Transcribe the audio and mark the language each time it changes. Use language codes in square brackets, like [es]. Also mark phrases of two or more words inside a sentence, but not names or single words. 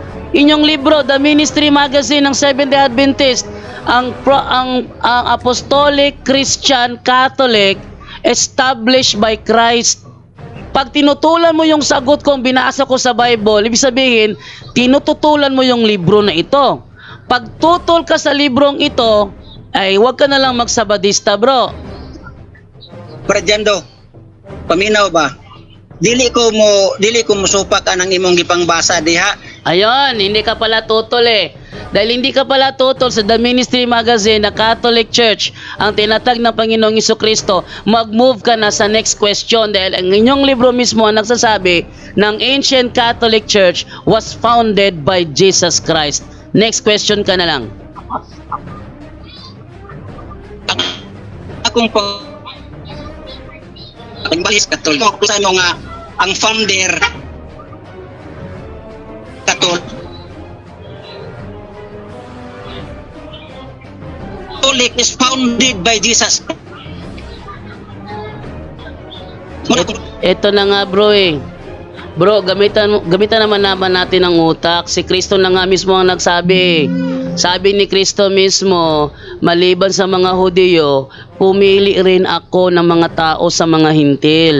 [tl] Inyong libro, The Ministry Magazine ng Seventh-day Adventist, ang [en] Apostolic Christian Catholic established by Christ. [tl] Pag tinutulan mo yung sagot kong binasa ko sa Bible, ibig sabihin, tinututulan mo yung libro na ito. Pag tutol ka sa librong ito, ay huwag ka na lang magsabadista, bro. [ceb] Brad Jando, paminaw ba? Dili ko mo supak anang imong gipangbasa diha. [tl] Ayun, hindi ka pala tutol eh. Dahil hindi ka pala tutol sa The Ministry Magazine na Catholic Church ang tinatag ng Panginoong Jesucristo, mag-move ka na sa [en] next question [tl] dahil ang inyong libro mismo ang nagsasabi ng [en] Ancient Catholic Church was founded by Jesus Christ. [tl] Next question ka na lang. [ceb] Akong pagbalis Katoliko sa ano nga ang founder [en] Catholic is founded by Jesus. [tl] Ito na nga bro eh. Bro, gamitan naman natin ang utak. Si Kristo na nga mismo ang nagsabi. Sabi ni Kristo mismo, maliban sa mga Hudyo, pumili rin ako ng mga tao sa mga hintil.